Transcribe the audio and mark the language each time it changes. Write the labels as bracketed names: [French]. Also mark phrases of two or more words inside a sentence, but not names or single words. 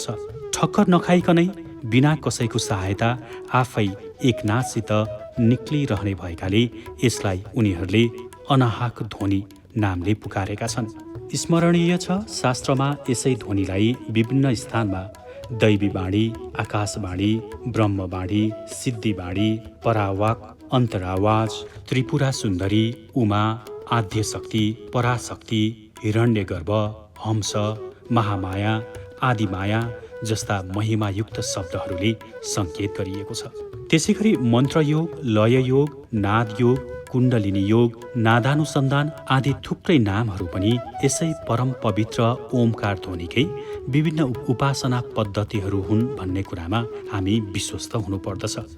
[Nepali] ठक्कर नखाइकनै बिना कसैको सहायता आफै एक नाससित निक्लिरहने भएकाले यसलाई उनीहरूले अनाहक ध्वनि नामले पुकारेका छन्। स्मरणीय छ, शास्त्रमा यसै ध्वनिलाई विभिन्न स्थानमा दैवी वाणी, आकाशवाणी, ब्रह्मवाणी, सिद्धिवाणी, परावाक, अन्तरावाज, त्रिपुरा सुन्दरी, उमा, आद्यशक्ति, पराशक्ति, हिरण्यगर्भ, हंस, महामाया, आदिमाया जस्ता महिमायुक्त शब्दहरूले सङ्केत गरिएको छ। त्यसैगरी मन्त्रयोग, लययोग, नादयोग, कुण्डलिनी योग, नादानुसन्धान आदि थुप्रै नामहरू पनि यसै परम पवित्र ओमकार ध्वनिकै विभिन्न उपासना पद्धतिहरू हुन् भन्ने कुरामा हामी विश्वस्त हुनुपर्दछ।